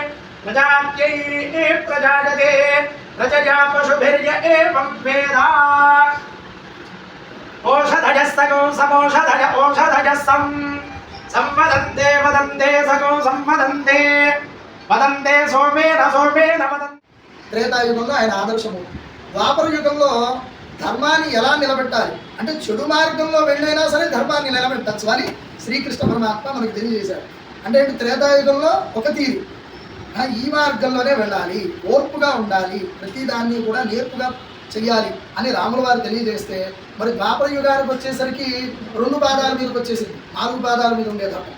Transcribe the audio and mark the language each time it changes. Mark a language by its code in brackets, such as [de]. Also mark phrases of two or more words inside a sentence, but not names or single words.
[sa] प्रजया पशुभिर्य एवं वेद ओषधयस्तगो समोषधय ओषधयः संवदन्ते वदन्ते सगो संवदन्ते वदन्ते सोमेन वदन्ते. [te] త్రేతాయుగంలో ఆయన ఆదర్శము. ద్వాపర యుగంలో ధర్మాన్ని ఎలా నిలబెట్టాలి అంటే చెడు మార్గంలో వెళ్ళైనా సరే ధర్మాన్ని నిలబెట్టచ్చు అని శ్రీకృష్ణ పరమాత్మ మనకు తెలియజేశాడు. అంటే త్రేతాయుగంలో ఒక తీరు, ఈ మార్గంలోనే వెళ్ళాలి, ఓర్పుగా ఉండాలి, ప్రతిదాన్ని కూడా నేర్పుగా చెయ్యాలి అని రాముల వారు తెలియజేస్తే, మరి ద్వాపర యుగానికి వచ్చేసరికి 2 పాదాల మీదకి వచ్చేసింది, 4 పాదాల మీద ఉండే ధర్మం.